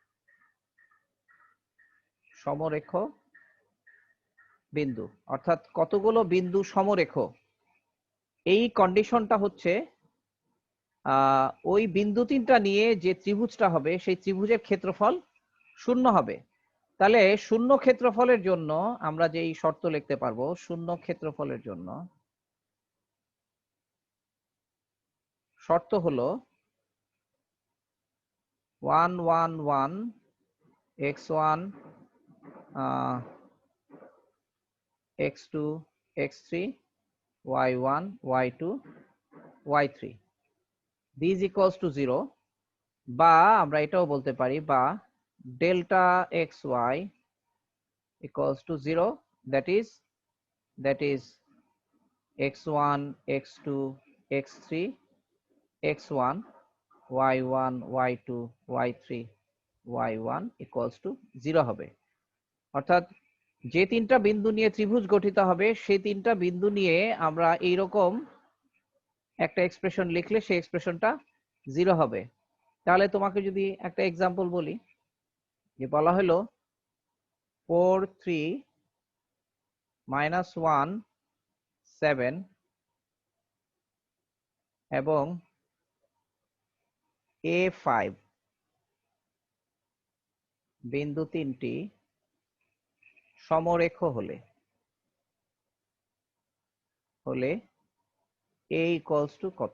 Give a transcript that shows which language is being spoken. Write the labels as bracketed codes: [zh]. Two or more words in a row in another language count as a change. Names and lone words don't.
[bn] সমরেখ বিন্দু অর্থাৎ কতগুলো বিন্দু সমরেখ, এই কন্ডিশনটা হচ্ছে ওই বিন্দু তিনটা নিয়ে যে ত্রিভুজটা হবে সেই ত্রিভুজের ক্ষেত্রফল শূন্য হবে। তাহলে শূন্য ক্ষেত্রফলের জন্য আমরা যে এই শর্ত লিখতে পারবো, শূন্য ক্ষেত্রফলের জন্য শর্ত হলো 1 1 1 x1 x2 x3 y1 y2 [en] y3 this equals to 0, [bn] বা আমরা এটাও বলতে পারি বা [en] ডেল্টা xy equals to 0, that is x1 x2 x3 x1 y1 y2 y3 y1 equals to 0 [bn] হবে। অর্থাৎ যে তিনটা বিন্দু নিয়ে ত্রিভুজ গঠিত হবে সেই তিনটা বিন্দু নিয়ে আমরা এইরকম একটা এক্সপ্রেশন লিখলে সেই এক্সপ্রেশনটা 0 হবে। তাহলে তোমাকে যদি একটা এক্সাম্পল বলি, যে বলা হলো 4 3 -1 7 এবং A5 বিন্দু তিনটি সমরেখ হলে A [en] equals to [bn] কত?